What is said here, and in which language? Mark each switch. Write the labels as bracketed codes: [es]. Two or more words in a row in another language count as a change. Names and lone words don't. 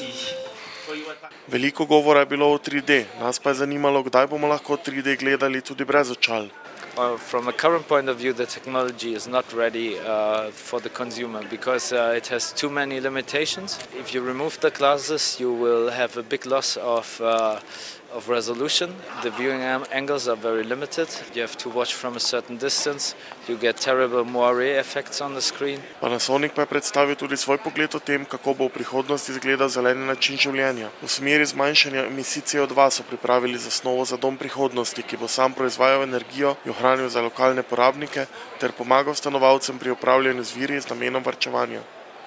[sl] Veliko govora je bilo o 3D, nas pa je zanimalo, kdaj bomo lahko 3D gledali tudi brez očal. [en] From a current point of view, the technology is not ready for the consumer because it has too many limitations. If you remove the glasses, you will have a big loss of resolution. The viewing angles are very limited. You have to watch from a certain distance. You get terrible moire effects on the screen. [sl] Panasonic pa je predstavil tudi svoj pogled o tem, kako bo v prihodnosti izgledal zeleni način življenja. V smeri zmanjšanja emisij CO2 so pripravili zasnovo za dom prihodnosti, ki bo sam proizvajal energijo, jo hranil za lokalne porabnike ter pomagal stanovalcem pri upravljanju z viri z namenom varčevanja.